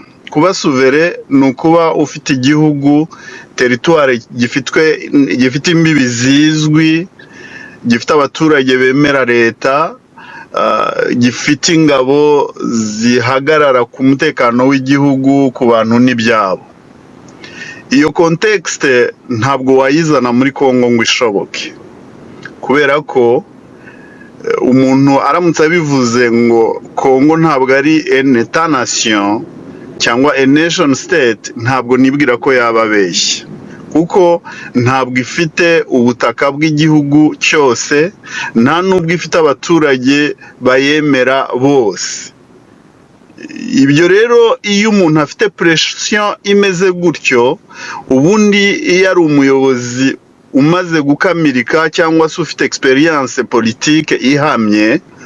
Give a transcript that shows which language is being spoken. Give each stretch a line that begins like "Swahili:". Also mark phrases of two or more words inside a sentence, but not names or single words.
Kinyarwanda: Kuba souverain ni ukuba ufite igihugu territoire gifite imbibi zizwi, gifite abaturage bemera leta, gifite ingabo zihagarara ku mutekano w'igihugu ku bantu n'ibyabo. Iyo context ntabwo wayizana muri Kongo ngo ishoboke, kubera ko umuntu aramutse abivuze ngo Kongo ntabwo ari
French: un état nation
Kinyarwanda: cyangwa
English: a nation state,
Kinyarwanda: ntabwo nibwira ko yababeshya, kuko ntabwo ifite ubutaka bw'igihugu cyose, nta nubwo ifite abaturage bayemera bose. Ibyo rero iyo umuntu afite pression imeze gutyo, ubundi iyo ari umuyobozi umaze gukamirika cyangwa se ufite
French: experience politique
Kinyarwanda: ihamye,